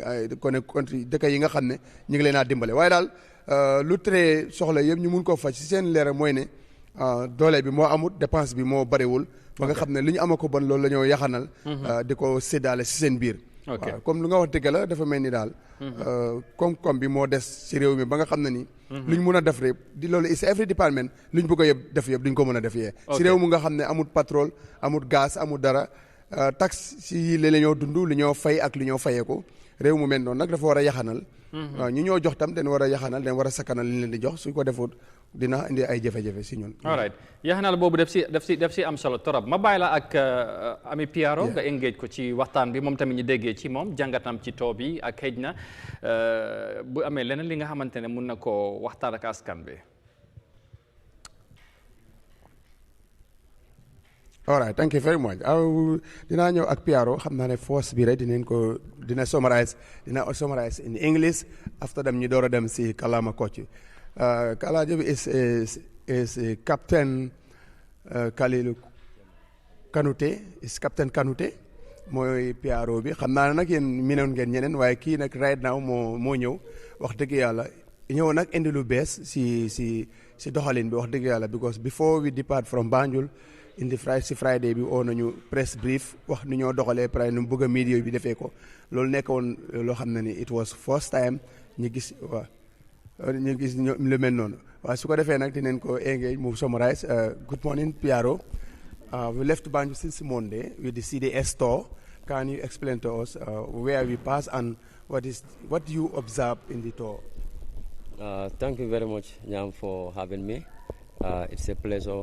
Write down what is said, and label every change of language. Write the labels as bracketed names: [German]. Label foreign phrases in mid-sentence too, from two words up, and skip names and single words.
[Wolof] dëkk yi nga xam ne ñu ngi leen a dimbale waaye daal lu tere soxla yëpp ñu mun koo faj si seen leeral mooy ne doole bi moo amut dépense bi moo bariwul ba nga xam ne li ñu ama ko bon loolu la ñoo yaxanal di ko séddaale si seen biir waaw comme lu nga wax dëgg la dafa mel ni daal koom-koom bi moo des si réew mi ba nga xam ne ni lu ñu mun a def rek di loolu [English] is every department [Wolof] lu ñu bëgg a yëpp def yëpp duñ ko mën a def yee si réew mu nga xam ne amut pétrole amut gaz amut dara taxe si li la ñoo dund li ñoo fay ak li ñoo fayeeku réew mu mel noonu nag dafa war a yaxanal waaw ñu ñoo jox tam dañ war a yaxanal dañ war a sakkanal li leen di jox su ko defut dina indi ay jafe-jafe si ñun. [English] all right [Wolof] yaxanal boobu def si am solo torop ma bàyyi la ak Ami Piaro nga engage ko ci waxtaan bi moom tamit ñu déggee ci moom jàngatam ci too bi ak xëj na bu amee leneen li nga xamante ne mun na koo waxtaan ak askan bi. [English] all right thank you very much [Wolof] dinaa ñëw ak Piaro xam naa ne force bi rek dina [English] summarize in English after them [Wolof] ñu door a dem si kàllaama Kocc Kalaja is Captain Kalilu Kanute is Captain Kanute mooy Piaro bi xam naa ne nag yéen miinoon ngeen ñeneen waaye kii nag [English] right now [Wolof] moo ñëw wax dëgg yàlla ñëw nag indi lu bees si doxalin bi wax dëgg yàlla [English] because before we depart from Banjul [Wolof] indi si Friday bi oo nañu [English] press brief [Wolof] wax ni ñoo doxalee pare nu mu bëgg a media bi defee ko loolu nekkoon loo xam ne ni [English] it was first time [Wolof] ñu gis lu mel noonu waaye su ko defee nag dinañ ko engage mu summarize [English] good morning Piaro we left Banjul since Monday with the CDS store. Can you explain to us where we pass and what you observe in the tour? Thank you very much, Nyam, for having me. It's a pleasure.